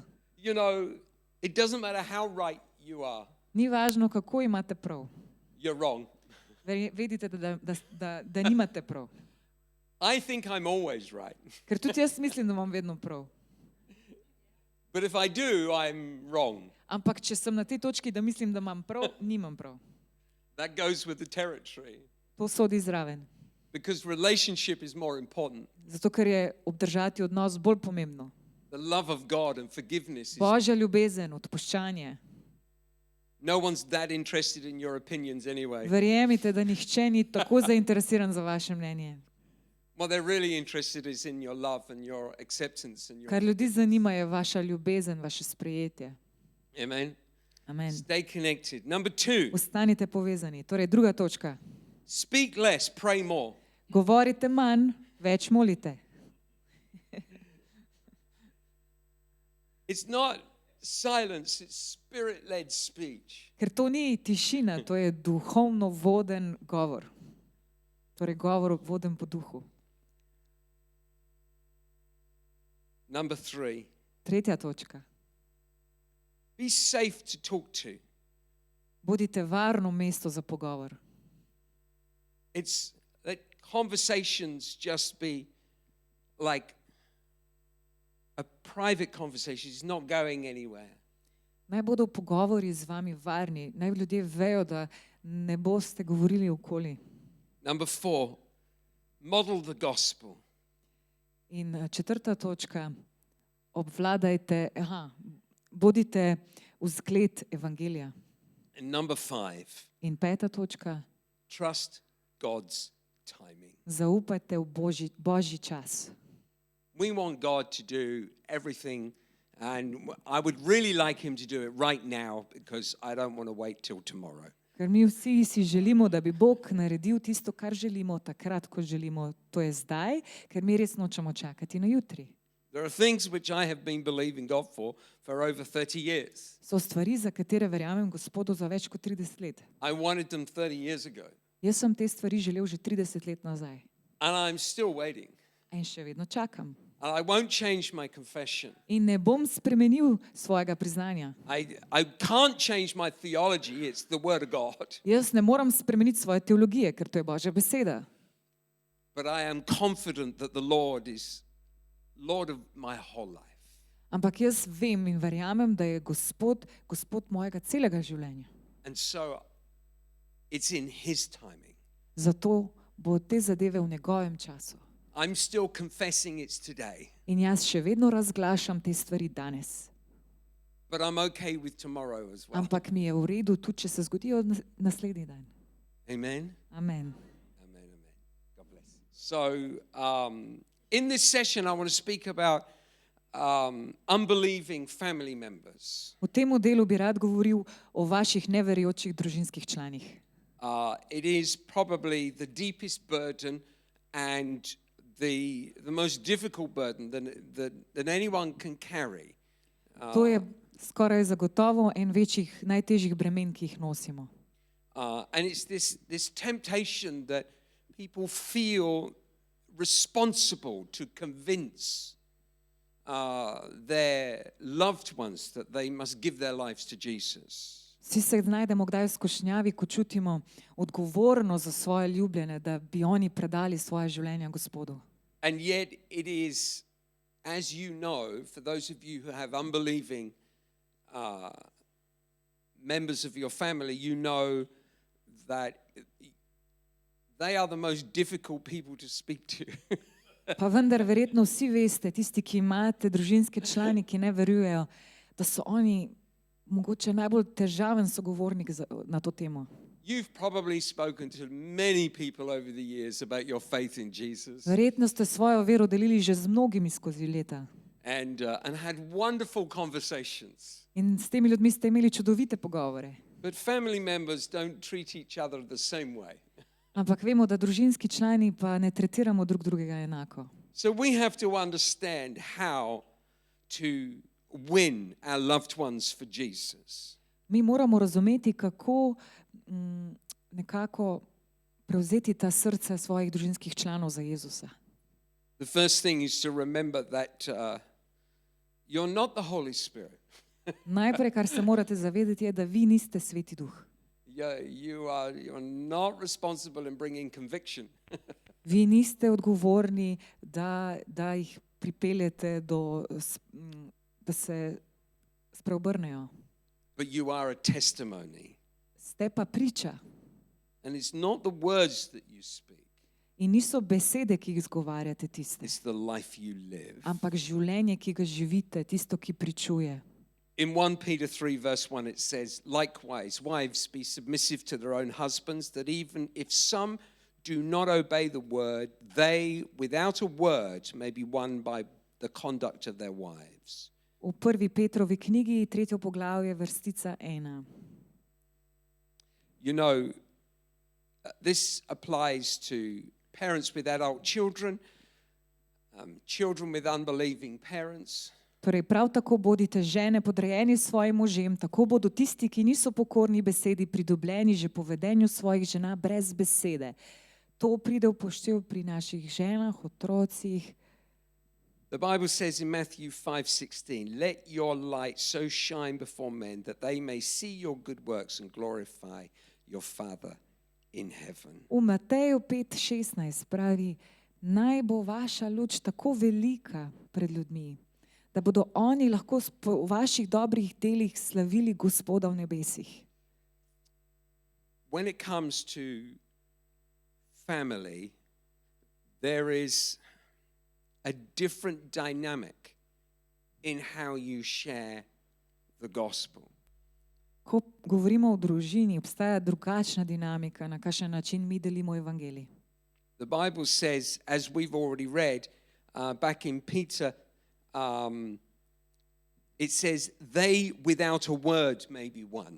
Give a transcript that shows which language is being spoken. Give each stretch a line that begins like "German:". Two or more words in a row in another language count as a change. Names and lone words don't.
English: You know, it doesn't matter how right you are.
Slovenian: Ni važno, kako imate prav.
English: You're wrong.
Slovenian: Vedite, da nimate prav.
English: I think I'm always right.
Slovenian: Ker tudi jaz mislim, da imam vedno prav.
English: But if I do, I'm wrong.
Slovenian: Ampak če sem na tej točki, da mislim, da imam prav, nimam prav.
English: That goes with the territory.
Slovenian: To sodi zraven.
English: Because relationship is more important.
Slovenian: Zato, ker je obdržati odnos bolj pomembno.
English: The love of God and forgiveness is.
Slovenian: Božja ljubezen, odpuščanje.
English: No one's that interested in your opinions anyway.
Slovenian: Verjemite, da nihče ni tako zainteresiran za vaše mnenje.
English: What they're really interested is in your love and your acceptance and your.
Slovenian: Kar ljudi zanima, je vaša ljubezen, vaše sprejetje.
English: Amen.
Slovenian: Amen.
English: Stay connected. Number 2,
Slovenian: Ostanite povezani. Torej, druga točka.
English: speak less, pray more.
Slovenian: Govorite manj, več molite.
English: It's not silence, it's spirit-led speech.
Slovenian: Ker to ni tišina, to je duhovno voden govor. Torej, govor voden po duhu.
English: Number 3,
Slovenian: Tretja točka.
English: be safe to talk to.
Slovenian: Bodite varno mesto za pogovor.
English: It's let conversations just be like a private conversation. It's not going anywhere.
Slovenian: Naj bodo pogovori z vami varni. Naj ljudje vejo, da ne boste govorili okoli.
English: Number 4, model the gospel.
Slovenian: In četrta točka. Bodite vzgled evangelija.
English: And number 5,
Slovenian: In peta točka.
English: trust God's timing.
Slovenian: Zaupajte v Božji čas.
English: We want God to do everything, and I would really like Him to do it right now because I don't want to wait till tomorrow.
Slovenian: Ker mi vsi si želimo, da bi Bog naredil tisto, kar želimo, takrat, ko želimo. To je zdaj, ker mi res nočemo čakati na jutri.
English: There are things which I have been believing God for over 30 years.
Slovenian: So stvari, za katere verjamem Gospodu za več kot 30 let.
English: I wanted them 30 years ago,
Slovenian: Jaz sem te stvari želel že 30 let nazaj.
English: and I'm still waiting.
Slovenian: In še vedno čakam.
English: And I won't change my confession.
Slovenian: In ne bom spremenil svojega priznanja.
English: I can't change my theology. It's the Word of God.
Slovenian: Jaz ne moram spremeniti svoje teologije, ker to je Božja beseda.
English: But I am confident that the Lord is Lord of my whole life.
Slovenian: Ampak jaz vem in verjamem, da je Gospod mojega celega življenja.
English: And so it's in His timing.
Slovenian: Zato bo te zadeve v njegovem času.
English: I'm still confessing it's today,
Slovenian: In jaz še vedno razglašam te stvari danes.
English: but I'm okay with tomorrow as well.
Slovenian: Ampak mi je v redu, tudi če se zgodijo naslednji dan.
English: Amen.
Slovenian: Amen.
English: Amen. Amen. God bless. So, in this session, I want to speak about unbelieving family members.
Slovenian: V tem delu bi rad govoril o vaših neverjočih družinskih članih.
English: It is probably the deepest burden and the most difficult burden that anyone can carry.
Slovenian: To je skoraj zagotovo en večjih, najtežjih bremen, ki jih nosimo.
English: And it's this temptation that people feel responsible to convince their loved ones that they must give their lives to Jesus.
Slovenian: Vsi se znajdemo kdaj v skušnjavi, ko čutimo odgovornost za svoje ljubljene, da bi oni predali svoje življenje Gospodu.
English: And yet it is, as you know, for those of you who have unbelieving members of your family, you know that they are the most difficult people to speak to.
Slovenian: Pa vendar verjetno vsi veste, tisti, ki imate družinske člani, ki ne verujejo, da so oni mogoče najbolj težaven sogovornik na to temo.
English: You've probably spoken to many people over the years about your faith in Jesus
Slovenian: Verjetno ste svojo vero delili že z mnogimi skozi leta.
English: and had wonderful conversations.
Slovenian: In s temi ljudmi ste imeli čudovite pogovore.
English: But family members don't treat each other the same way.
Slovenian: Ampak vemo, da družinski člani pa ne tretiramo drug drugega enako.
English: So we have to understand how to win our loved ones for Jesus.
Slovenian: Mi moramo razumeti, kako nekako prevzeti ta srca svojih družinskih članov za Jezusa.
English: The first thing is to remember that you're not the Holy Spirit.
Slovenian: Najprej, kar se morate zavedati, je, da vi niste Sveti Duh.
English: You're not responsible in bringing conviction.
Slovenian: Vi niste odgovorni, da jih pripeljete da se preobrnejo.
English: but you are a testimony.
Slovenian: Ste pa priča.
English: And it's not the words that you speak,
Slovenian: In niso besede, ki jih izgovarjate tiste,
English: it's the life you live.
Slovenian: ampak življenje, ki ga živite, tisto, ki pričuje.
English: In 1 Peter 3, verse 1, it says, likewise, wives, be submissive to their own husbands, that even if some do not obey the word, they, without a word, may be won by the conduct of their wives.
Slovenian: V 1. Petrovi knjigi, 3. poglavje, vrstica 1.
English: You know, this applies to parents with adult children, children with unbelieving parents.
Slovenian: Torej, prav tako bodite žene podrejeni svojim možem, tako bodo tisti, ki niso pokorni besedi, pridobljeni že po vedenju svojih žena brez besede. To pride v poštev pri naših ženah, otrocih.
English: The Bible says in Matthew 5:16, let your light so shine before men that they may see your good works and glorify your Father in heaven.
Slovenian: V Mateju 5:16 pravi, naj bo vaša luč tako velika pred ljudmi, da bodo oni lahko po vaših dobrih delih slavili Gospoda v nebesih.
English: When it comes to family, there is a different dynamic in how you share the gospel.
Slovenian: Ko govorimo o družini, obstaja drugačna dinamika, na kakšen način mi delimo evangelij.
English: The Bible says, as we've already read, back in Peter, it says, they without a word may be won.